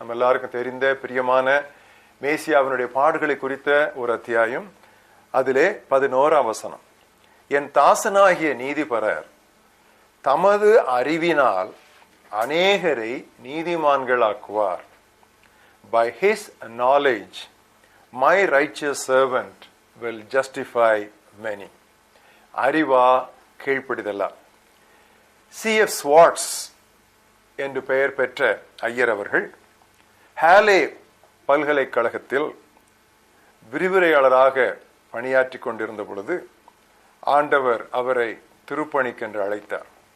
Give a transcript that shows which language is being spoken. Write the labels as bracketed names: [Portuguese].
[Tamil] நம்ம எல்லாருக்கும் தெரிந்த பிரியமான மேசியாவினுடைய பாடுகளை குறித்த ஒரு அத்தியாயம். அதிலே 11 வசனம், என் தாசனாகிய நீதிபரர் தமது அறிவினால் அநேகரை நீதிமான்களாக்குவார். [English] By his knowledge my righteous servant will justify many. [Tamil] அறிவா கீழ்ப்படிதலா. C.F. ஸ்வார்ட்ஸ் என்று பெயர் பெற்ற ஐயர் அவர்கள் ஹாலே பல்கலைக்கழகத்தில் விரிவுரையாளராக பணியாற்றி கொண்டிருந்த பொழுது ஆண்டவர் அவரை திருப்பணிக்கென்று அழைத்தார்.